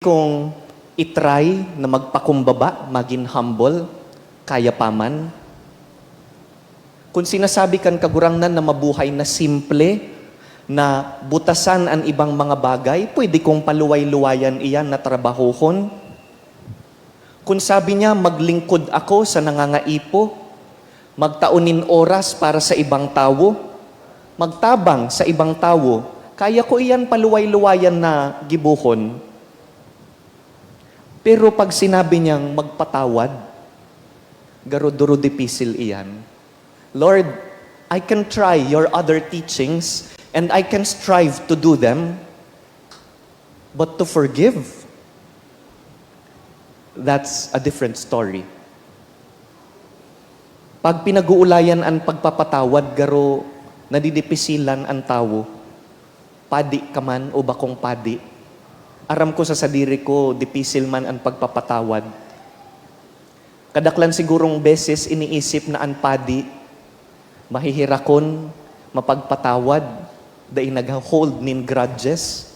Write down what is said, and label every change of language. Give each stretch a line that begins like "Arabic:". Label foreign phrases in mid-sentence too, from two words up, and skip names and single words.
Filipino: Kung itry na magpakumbaba, maging humble, kaya pa man.
Bikol: Kung sinasabi kan kagurangnan na mabuhay na simple, na butasan ang ibang mga bagay, pwede kong paluway-luwayan iyan na trabahohon. Kung sabi niya, maglingkod ako sa nangangaipo, magtaunin oras para sa ibang tao, magtabang sa ibang tao, kaya ko iyan paluway-luwayan na gibuhon. Pero pag sinabi niyang magpatawad, garoduro dipisil iyan.
English: Lord, I can try your other teachings and I can strive to do them, but to forgive, that's a different story.
Bikol: Pag pinag-uulayan ang pagpapatawad, garo nadidipisilan ang tao, padi ka man o bakong padi, aram ko sa sadiri ko, dipisil man ang pagpapatawad. Kadaklan sigurong beses iniisip na ang padi, mahihirakon, mapagpatawad, dahil nag-hold nin grudges.